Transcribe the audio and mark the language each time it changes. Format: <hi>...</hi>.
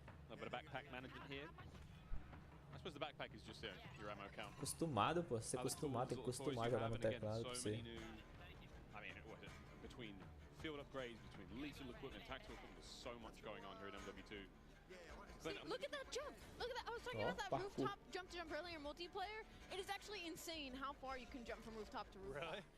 <en>A bit of backpack management here. I suppose the backpack is just your ammo count.</en> <pt>Acostumado, pô. Você acostumado, tem que acostumar a jogar no teclado pra você.</pt> <en>I mean, between field upgrades, between lethal equipment, tactical equipment, there's so much going on here in MW2. See, look at that jump! Look at that! I was talking about that rooftop jump earlier multiplayer. It is actually insane how far you can jump from rooftop to rooftop. Really?</en>